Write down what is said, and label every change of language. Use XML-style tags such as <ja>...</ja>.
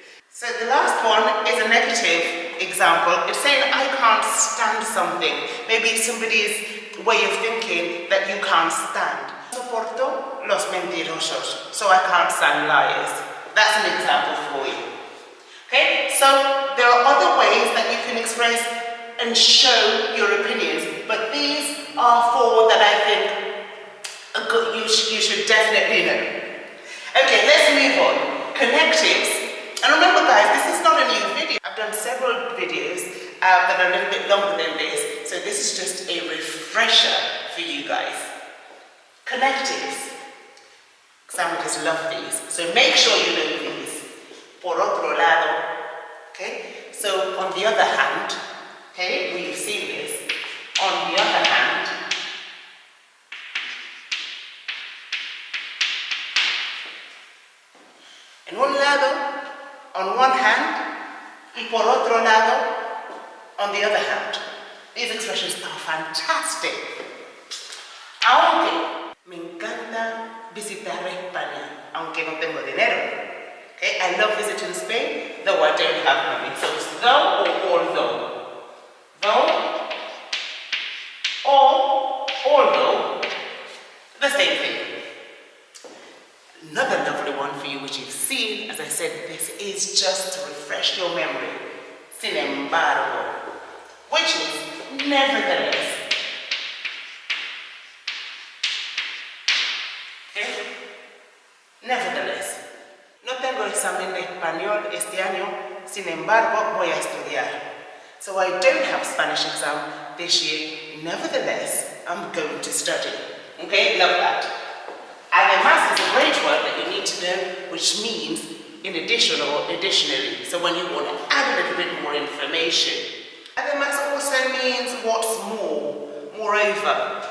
<en>So the last one is a negative example. It's saying I can't stand something. Maybe it's somebody's way of thinking that you can't stand.</en> <es>Soporto los mentirosos.</es> <en>So I can't stand liars. That's an example for you. Okay, so there are other ways that you can express and show your opinions, but these are four that I think you should definitely know. Okay, let's move on. Connectives. And remember guys, this is not a new video. I've done several videos that are a little bit longer than this, so this is just a refresher for you guys. Connectives. Examiners love these, so make sure you know these.</en> <es>Por otro lado,</es> <en>okay? So on the other hand, okay, we've seen this. On the other hand,</en> <es>en un lado,</es> <en>on one hand,</en> <es>y por otro lado,</es> <en>on the other hand. These expressions are fantastic.</en> <es>Aunque me encanta visitar España, aunque no tengo dinero.</es> <en>Okay, I love visiting Spain, though I don't have money. So it's though or although. Though or although, the same thing. Another lovely one for you which you've seen, as I said, this is just to refresh your memory.</en> <es>Sin embargo,</es> <en>which is nevertheless. Okay? Nevertheless.</en> <es>No tengo examen de español este año, sin embargo, voy a estudiar.</es> <en>So I don't have Spanish exam this year, nevertheless, I'm going to study. Okay, love that. Además is a great word that you need to know, which means in addition or additionally. So when you want to add a little bit more information. Además also means what's more, moreover.</en>